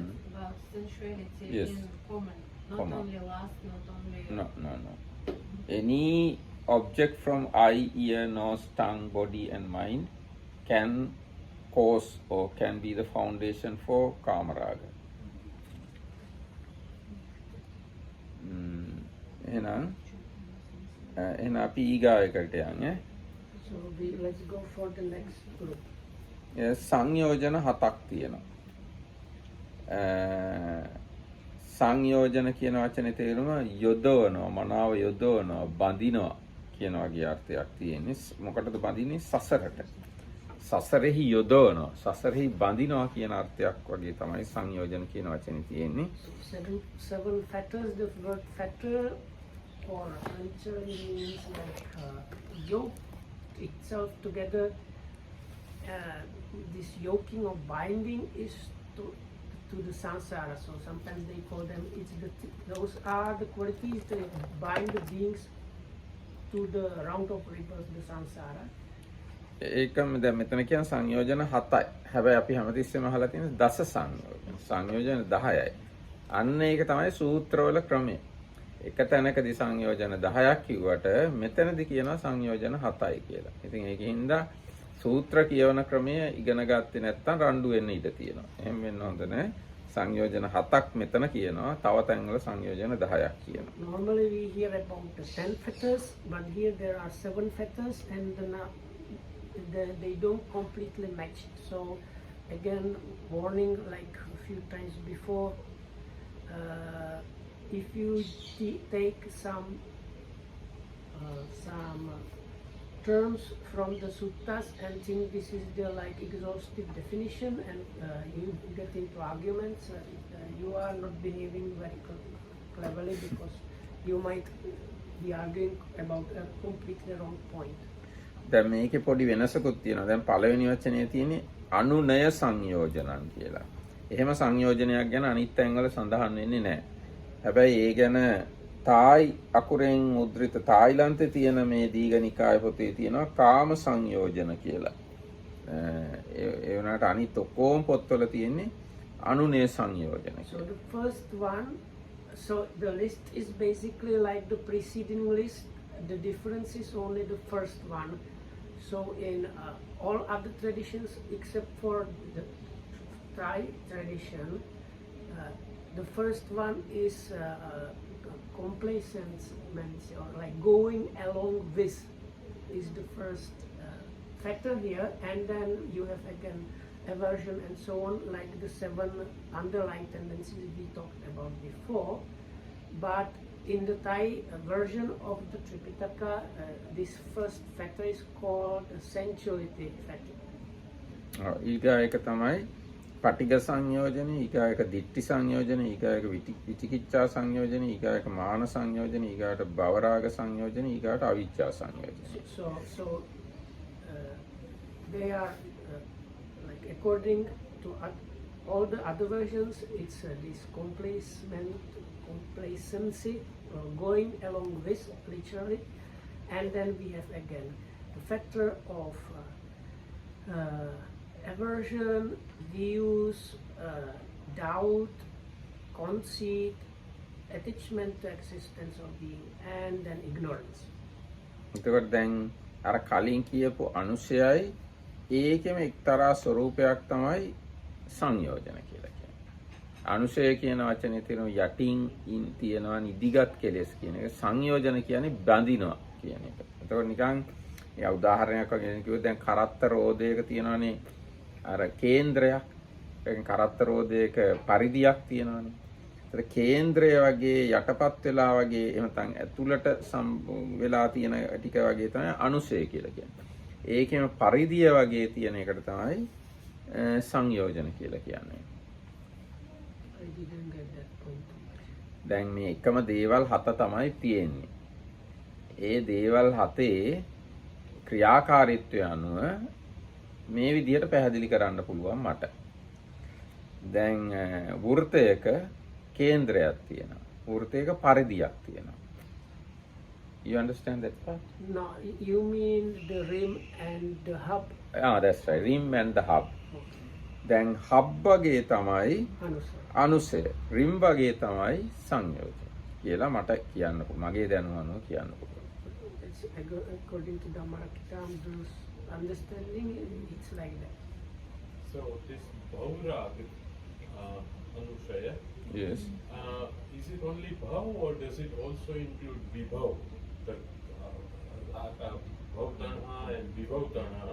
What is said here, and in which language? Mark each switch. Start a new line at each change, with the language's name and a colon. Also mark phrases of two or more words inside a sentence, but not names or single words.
English: it's about sensuality Yes. in common, not Common. only lust, not only... No, no, no. Any object from eye, ear, nose, tongue, body, and mind can cause or can be the foundation for kamaraga.
Sinhala: එහෙනම් අපි ඊගායකට යන්නේ.
English: So let's go for the next group.
Sinhala: සංයෝජන 7ක් තියෙනවා. සංයෝජන කියන වචනේ තේරුම යොදවනවා, මනාව යොදවනවා, බඳිනවා කියන වගේ අර්ථයක් තියෙන්නේ. මොකටද බඳින්නේ? සසරට. සසරෙහි යොදවනවා, සසරෙහි බඳිනවා කියන අර්ථයක් වගේ තමයි සංයෝජන කියන වචනේ තියෙන්නේ.
English: So seven fetters. The word fetter or literally means like yoke itself together. This yoking or binding is to the samsara. So sometimes they call them. Those are the qualities that bind the beings to the round of rebirth, the samsara.
Sinhala: ඒකම දැන් මෙතන කියන සංයෝජන 7යි. හැබැයි අපි හැමතිස්සෙම අහලා තියෙන දස සංයෝජන. සංයෝජන 10යි. අන්න ඒක තමයි සූත්‍රවල ක්‍රමය. එක තැනකදී සංයෝජන 10ක් කිව්වට මෙතනදී කියනවා සංයෝජන 7යි කියලා. ඉතින් ඒකින්ද සූත්‍ර කියවන ක්‍රමය ඉගෙන ගත්තේ නැත්නම් රණ්ඩු වෙන්න ඉඩ තියෙනවා. එහෙම වෙන්න හොඳ නැහැ. සංයෝජන 7ක් මෙතන කියනවා. තව තැන්වල සංයෝජන 10ක් කියනවා.
English: Normally we hear about the 10 fetters, but here there are 7 fetters, and they don't completely match. So again, warning like a few times before, if you take some terms from the suttas and think this is the like exhaustive definition, and you get into arguments, you are not behaving very cleverly, because you might be arguing about a completely wrong point.
Sinhala: දැන් මේකේ පොඩි වෙනසකුත් තියෙනවා. දැන් පළවෙනි වචනේ තියෙන්නේ අනුනය සංයෝජනං කියලා. එහෙම සංයෝජනයක් ගැන අනිත් තැන්වල සඳහන් වෙන්නේ නැහැ. හැබැයි ඒ ගැන තායි අකුරෙන් මුද්‍රිත තායිලන්තේ තියෙන මේ දීඝනිකාය පොතේ තියෙනවා කාම සංයෝජන කියලා. ඒ වුණාට අනිත් ඔක්කොම පොත්වල තියෙන්නේ අනුනය සංයෝජන
English: So
Sinhala: කියලා.
English: the first one, so the list is basically like the preceding list. The difference is only the first one. So in all other traditions except for the Thai tradition, the first one is complacence, or like going along with, is the first factor here, and then you have again aversion and so on, like the 7 underlying tendencies we talked about before. But in the Thai version of the Tripitaka, this first factor is called the sensuality factor.
Sinhala: ඊගායක තමයි පටිඝ සංයෝජන, ඊගායක දිට්ඨි සංයෝජන, ඊගායක විචිකිච්ඡා සංයෝජන, ඊගායක මාන සංයෝජන, ඊගාට භවරාග සංයෝජන, ඊගාට අවිච්ඡා සංයෝජන.
English: So they are like according to all the other versions, it's this complacency, going along with, literally, and then we have again the factor of aversion, views, doubt, conceit, attachment to existence of being, and then ignorance.
Sinhala: එතකොට දැන් අර කලින් කියපු අනුශයයි ඒකෙම එක්තරා ස්වરૂපයක් තමයි සංයෝජන කියලා කියන්නේ. අනුශය කියන වචනේ තියෙන යටින් තියෙනවා නිදිගත් කෙලෙස් කියන එක. සංයෝජන කියන්නේ බඳිනවා කියන එක. එතකොට නිකන් උදාහරණයක් වගේ කිව්වොත් දැන් කරත්ත රෝදයක තියෙනවානේ අර කේන්ද්‍රයක්. ඒකෙන් කරත්ත රෝදයක පරිධියක් තියෙනවානේ. ඒතර කේන්ද්‍රය වගේ යටපත් වෙලා වගේ එහෙම නැත්නම් ඇතුළට වෙලා තියෙන ටික වගේ තමයි අනුශය කියලා කියන්නේ. ඒකෙම පරිධිය වගේ තියෙන එකට තමයි සංයෝජන කියලා කියන්නේ.
English: I didn't get that point.
Sinhala: දැන් මේ එකම දේවල් 7 තමයි තියෙන්නේ. ඒ දේවල් 7 ක්‍රියාකාරීත්වය අනුව මේ විදිහට පැහැදිලි කරන්න පුළුවන් මට. දැන් වෘත්තයක කේන්ද්‍රයක් තියෙනවා. වෘත්තයක පරිධියක් තියෙනවා.
English: You understand that part? No, you mean the rim and the hub? That's right. Rim and the hub.
Sinhala: දැන් hub වගේ තමයි Anusaya. අනුසය. rim වගේ තමයි සංයෝජන. කියලා මට කියන්න පුළුවන්. මගේ දැනුම අනුව කියන්න පුළුවන්.
English: It's according to the Marakitam's understanding, it's like that. So this Bhaurag, Anushaya, Yes. is it only Bhav or does it also include Vibhav? The Bhav Tanha and Vibhav Tanha.